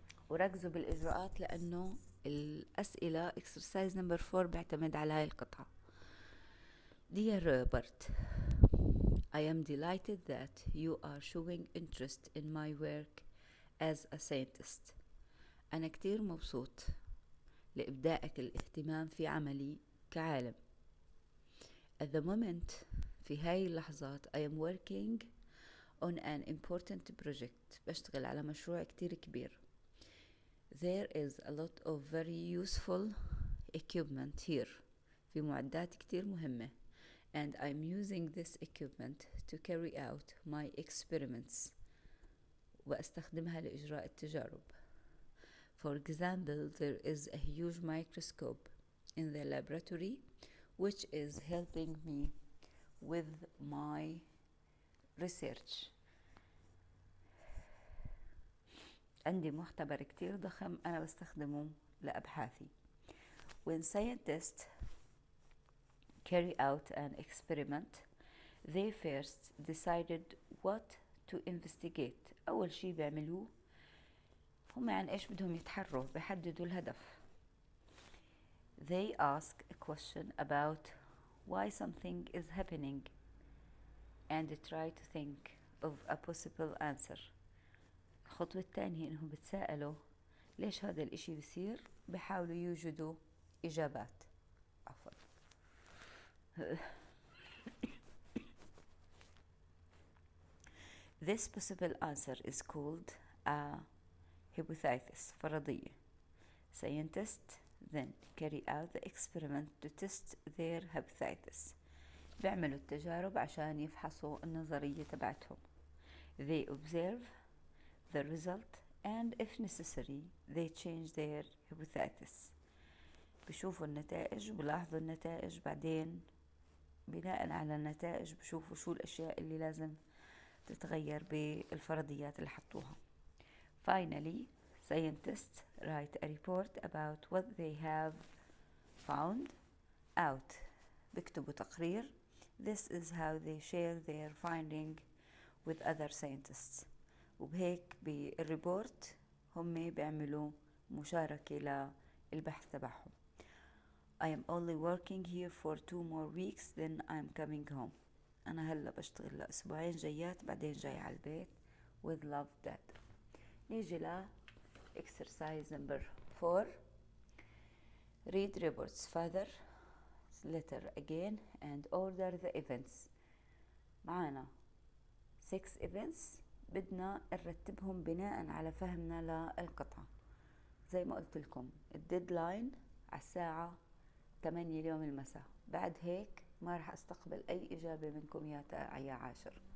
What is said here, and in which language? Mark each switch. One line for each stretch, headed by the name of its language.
Arabic: وركزوا بالإجراءات لأنه الأسئلة
English: exercise number 4
Arabic: بيعتمد على هاي القطعة.
English: Dear Robert, I am delighted that you are showing interest in my work as a scientist.
Arabic: أنا كتير مبسوط لإبدائك الاهتمام في عملي كعالم.
English: At the moment،
Arabic: في هاي اللحظات
English: I am working on an important project.
Arabic: بشتغل على مشروع كتير كبير.
English: There is a lot of very useful equipment here.
Arabic: في معدات كتير مهمة.
English: And I'm using this equipment to carry out my experiments.
Arabic: وأستخدمها لإجراء التجارب.
English: For example, there is a huge microscope in the laboratory which is helping me with my research.
Arabic: عندي مختبر كتير ضخم أنا بستخدمه لأبحاثي.
English: When scientists carry out an experiment, they first decided what to investigate.
Arabic: أول شي بيعملوه هم عن إيش بدهم يتحروا، بيحددوا الهدف.
English: They ask a question about why something is happening and try to think of a possible answer.
Arabic: الخطوة الثانية إنهم بتسألوا ليش هذا الإشي بصير، بحاولوا يوجدوا إجابات. عفوا.
English: This possible answer is called a hypothesis, فرضية. Scientists then carry out the experiment to test their hypothesis.
Arabic: بيعملوا التجارب عشان يفحصوا النظرية تبعتهم.
English: They observe the result and if necessary they change their hypothesis.
Arabic: بشوفوا النتائج وبلاحظوا النتائج، بعدين بناء على النتائج بشوفوا شو الأشياء اللي لازم تتغير بالفرضيات اللي حطوها.
English: Finally, scientists write a report about what they have found out.
Arabic: بيكتبوا تقرير.
English: This is how they share their finding with other scientists.
Arabic: وبهيك بالريبورت هم بيعملوا مشاركة للبحث تبعهم.
English: I am only working here for 2 more weeks then I'm coming home.
Arabic: أنا هلا بشتغل لأسبوعين جايات بعدين جاي على البيت.
English: with love dad.
Arabic: نيجي ل
English: exercise number 4. read reports father letter again and order the events.
Arabic: معانا 6 events بدنا نرتبهم بناء على فهمنا للقطعة. زي ما قلت لكم الديدلاين على الساعة 8 اليوم المساء، بعد هيك ما رح استقبل أي إجابة منكم يا 10.